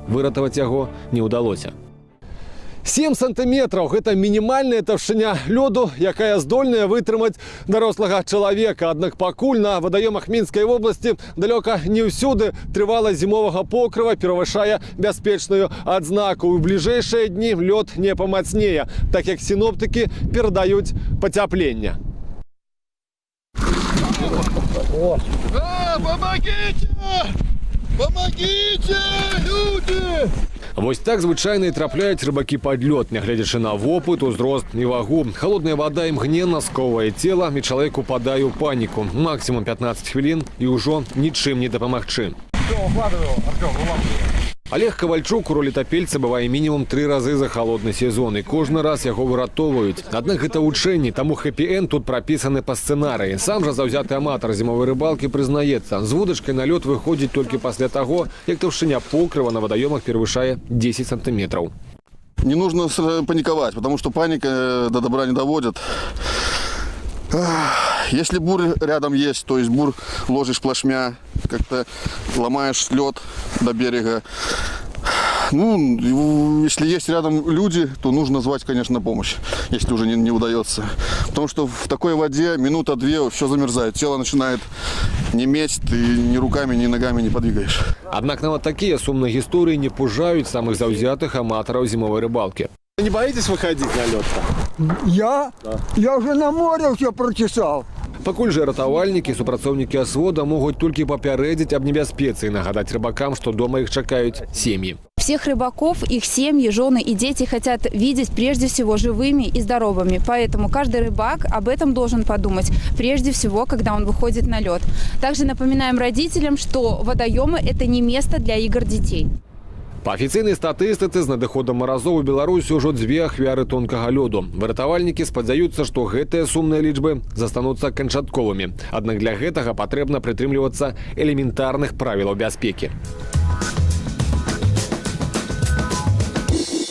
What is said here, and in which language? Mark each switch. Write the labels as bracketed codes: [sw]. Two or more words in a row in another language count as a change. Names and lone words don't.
[be] Выратаваць яго не ўдалося. 7 сантиметров – гэта мінімальная таўшчыня лёду, якая здольная вытрымаць дарослага чалавека. Аднак пакуль на вадаёмах Мінскай вобласці далёка не ўсюды трываласць зімовага покрыва перавышае бяспечную адзнаку. У бліжэйшыя дні лёд не памацнее, так як сіноптыкі перадаюць пацяпленне. [ru] Помогите! Помогите, люди! [be] Вось так звычайна і трапляюць рыбакі пад лёд, нягледзячы на вопыт, узрост і вагу. Халодная вада імгненна сковвае цела, і чалавек упадае ў паніку. Максімум 15 хвілін і ўжо нічым не дапамагчы. Олег Ковальчук у ролі тапельца бывае мінімум 3 разы за халодны сезон, і кожны раз яго выратоўваюць. Аднак гэта вучэнні, таму хэпі-энд тут прапісаны па сцэнарыі. Сам жа заўзяты аматар зімовай рыбалкі прызнаецца, з вудачкай на лёд выходзіць толькі пасля таго, як таўшчыня покрыва на вадаёмах перавышае 10 сантиметров. [ru] Не нужно паниковать, потому что паника до добра не доводит. Если бур рядом есть, то есть бур ложишь плашмя, как-то ломаешь лед до берега. Ну, если есть рядом люди, то нужно звать, конечно, помощь, если уже не удается. Потому что в такой воде минута-две все замерзает, тело начинает неметь, ты ни руками, ни ногами не подвигаешь. [be] Аднак нават такія сумныя гісторыі не пужаюць самых заўзятых аматараў зімовай рыбалкі. [ru] Не боитесь выходить на лед? Я? Да. Я уже на море все прочесал. [be] Пакуль жа ратавальнікі, супрацоўнікі асвода могуць толькі папярэдзіць аб небяспецы і нагадаць рыбакам, што дома іх чакаюць сем'і. [ru] Всех рыбаков, их семьи, жены и дети хотят видеть прежде всего живыми и здоровыми. Поэтому каждый рыбак об этом должен подумать прежде всего, когда он выходит на лед. Также напоминаем родителям, что водоемы – это не место для игр детей. [be] Па афіцыйнай статыстыцы з надыходам маразоў у Беларусі ўжо 2 ахвяры тонкага лёду. Выратавальнікі спадзяюцца, што гэтыя сумныя лічбы застануцца канчатковымі. Аднак для гэтага патрэбна прытрымлівацца элементарных правілаў бяспекі.